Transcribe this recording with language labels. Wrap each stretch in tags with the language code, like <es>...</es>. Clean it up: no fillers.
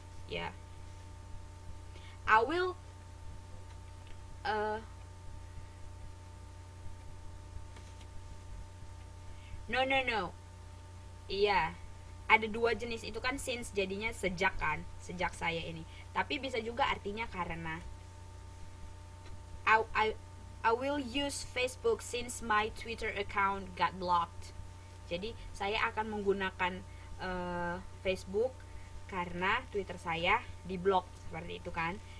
<id>Ya. Yeah. I will no. Iya. Ada dua jenis itu kan since jadinya sejak kan, sejak saya ini. Tapi bisa juga artinya karena.</id> <en>I will use Facebook since my Twitter account got blocked.</en> <id>Jadi saya akan menggunakan Facebook karena Twitter saya diblok, seperti itu kan.</id>